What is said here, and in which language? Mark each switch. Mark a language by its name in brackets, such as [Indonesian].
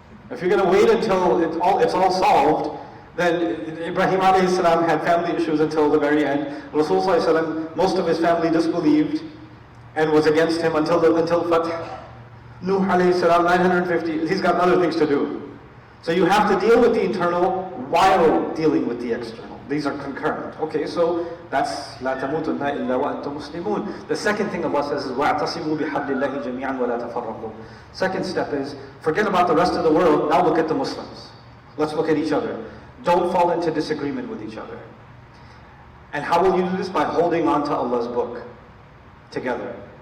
[English] If you're going to wait until it's all solved, then Ibrahim alayhi salam had family issues until the very end. Rasul sallallahu alayhi wasallam, most of his family disbelieved and was against him until Fath. Nuh alayhi salam, 950, he's got other things to do. So you have to deal with the internal while dealing with the external. These are concurrent. Okay, so that's [Arabic] لَا تَمُوتُنَّ إِلَّا وَأَنْتُمْ مُسْلِمُونَ. [English] The second thing Allah says is [Arabic] وَاعْتَصِمُوا بِحَبْلِ اللَّهِ جَمِيعًا وَلَا تَفَرَّقُوا. [English] Second step is, forget about the rest of the world, now look at the Muslims. Let's look at each other. Don't fall into disagreement with each other. And how will you do this? By holding on to Allah's book together.